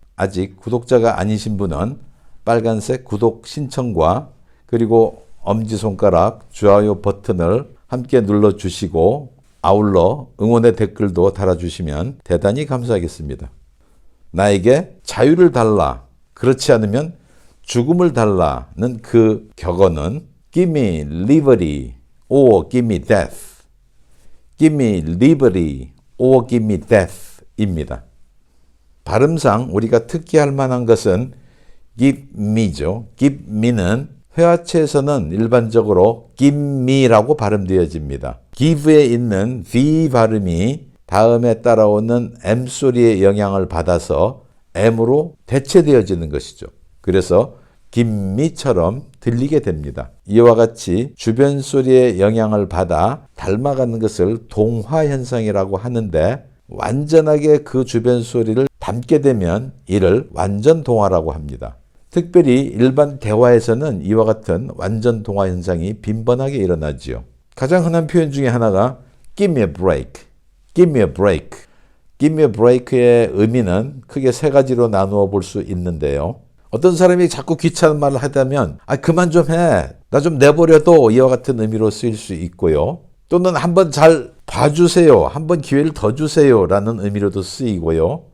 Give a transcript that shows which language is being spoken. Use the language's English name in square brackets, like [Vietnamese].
[Korean] 아직 구독자가 아니신 분은 빨간색 구독 신청과 그리고 엄지손가락 좋아요 버튼을 함께 눌러주시고 아울러 응원의 댓글도 달아주시면 대단히 감사하겠습니다. 나에게 자유를 달라, 그렇지 않으면 죽음을 달라는 그 격언은 [English] Give me liberty or give me death. Give me liberty or give me death [Korean] 입니다. 발음상 우리가 특기할 만한 것은 give me죠. give me는 회화체에서는 일반적으로 give me라고 발음되어집니다. give에 있는 the 발음이 다음에 따라오는 m 소리의 영향을 받아서 m으로 대체되어지는 것이죠. 그래서 김미처럼 들리게 됩니다. 이와 같이 주변 소리의 영향을 받아 닮아가는 것을 동화현상이라고 하는데 완전하게 그 주변 소리를 담게 되면 이를 완전 동화라고 합니다. 특별히 일반 대화에서는 이와 같은 완전 동화 현상이 빈번하게 일어나지요. 가장 흔한 표현 중에 하나가 [English] Give me a break, give me a break. [Korean] Give me a break의 의미는 크게 세 가지로 나누어 볼 수 있는데요. 어떤 사람이 자꾸 귀찮은 말을 하다면 그만 좀 해, 나 좀 내버려둬, 이와 같은 의미로 쓰일 수 있고요. 또는 한번 잘 봐주세요, 한번 기회를 더 주세요 라는 의미로도 쓰이고요.